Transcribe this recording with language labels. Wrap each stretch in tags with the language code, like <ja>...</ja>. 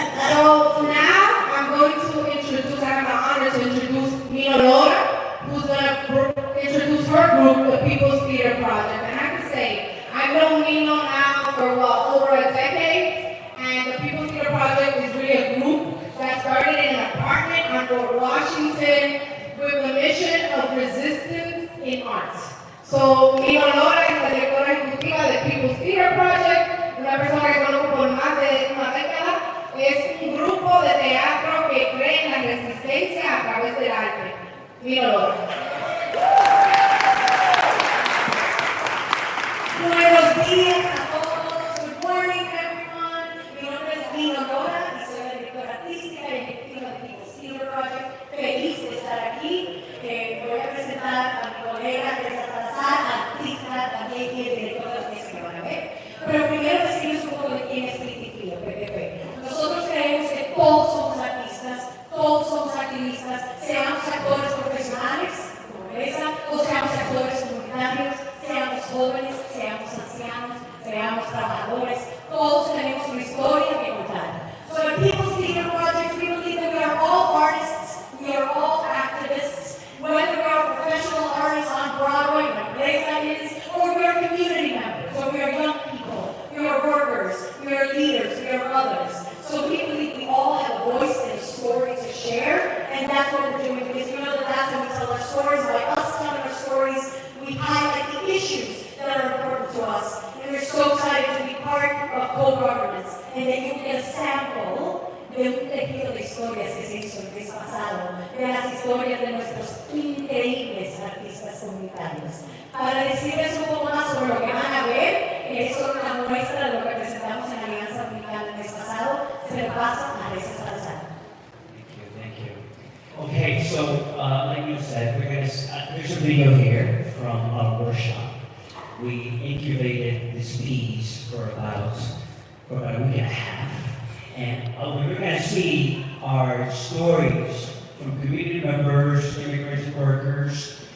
<en>So now I'm going to introduce, I have the honor to introduce Nina Laura, who's going to introduce her group, the People's Theater Project. And I have to say, I've known Nina now for over a decade, and the People's Theater Project is really a group that started in an apartment on Fort Washington with the mission of resistance in arts.</en> <es>So Nina Laura es la directora ejecutiva del People's Theater Project, una persona que conozco por más de una década. Es un grupo de teatro que cree en la resistencia a través del arte. Nina Laura. Buenos días a todos.</es> <en>Good morning, everyone.</en> <es>Mi nombre es Nina Laura y soy la directora artística y ejecutiva del People's Theater Project. Feliz de estar aquí. Voy a presentar a mi colega Teresa Salazar, artista también y directora de que van a ver. Pero primero decirles un poco de quién es PTP. Nosotros creemos que todos somos artistas, todos somos activistas, seamos actores profesionales, como Teresa, o seamos actores comunitarios, seamos jóvenes, seamos ancianos, seamos trabajadores, todos tenemos una historia que contar.</es> <en>So at People's Theater Project, we believe that we are all artists, we are all activists, whether we are professional artists on Broadway, like Teresa is, or we are community members, or we are young people, we are workers, we are leaders, we are others. So we believe we all have a voice and a story to share, and that's what we're doing, because we know that that's when we tell our stories. By us telling our stories, we highlight the issues that are important to us. And we're so excited to be part of co-governance, and that you get a sample</en> <es>de un tejido de historias que se hizo el mes pasado, de las historias de nuestros increíbles artistas comunitarios. Para decirles un poco más sobre lo que van a ver, es una muestra de lo que presentamos en la Alianza Africana el mes pasado, se le pasa a Teresa Salazar.</es> <en>Thank you. Okay, so like you said, there's a video here from our workshop. We incubated this piece for about a week and a half. And we're going to see our stories from community members, immigrants, workers.</en>